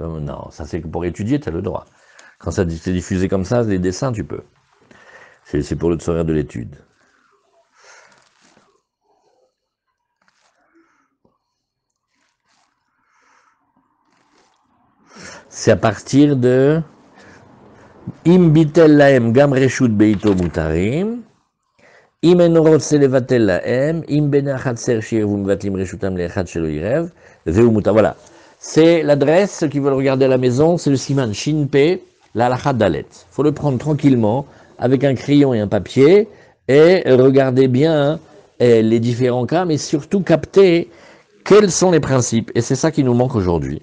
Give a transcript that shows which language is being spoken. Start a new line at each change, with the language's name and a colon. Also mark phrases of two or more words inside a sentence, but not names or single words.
French: Non, ça c'est que pour étudier, tu as le droit. Quand ça c'est diffusé comme ça, les dessins, tu peux. C'est pour le tsoraire de l'étude. C'est à partir de
Hebrew: אם ביטל להם גם רשות ביתו מותרים. Im en רוצה לבטל להם, אם בני החצר שירבו מבטלים רשותם לאחד שלא ירב, והוא מותר.
French: Voilà. C'est l'adresse, ceux qui veulent regarder à la maison, c'est le
Hebrew: סימן שינפה,
French: la
Hebrew: הלכה דלת.
French: Il faut le prendre tranquillement, avec un crayon et un papier, et regarder bien les différents cas, mais surtout capter quels sont les principes. Et c'est ça qui nous manque aujourd'hui.